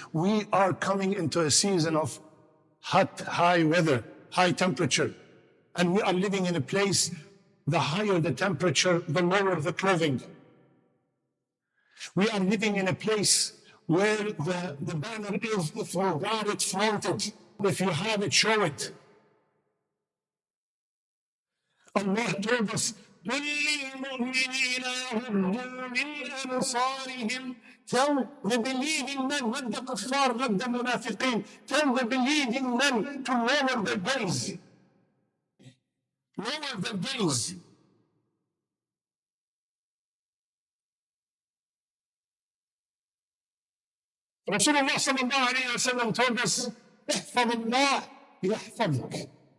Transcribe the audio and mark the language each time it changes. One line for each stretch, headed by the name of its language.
English: We are coming into a season of hot, high weather, high temperature. And we are living in a place, the higher the temperature, the lower the clothing. We are living in a place where the banner is, if you got it, flaunt it. If you have it, show it. Allah told us,
Arabic: قل للمؤمنين يغضوا من أبصارهم.
English: Tell the believing men, not the kuffar, not the munafiqeen. Tell the believing men to lower their gaze. Lower their gaze. Rasulullah sallallahu alayhi wa sallam told us,
Arabic: احفظ الله يحفظك.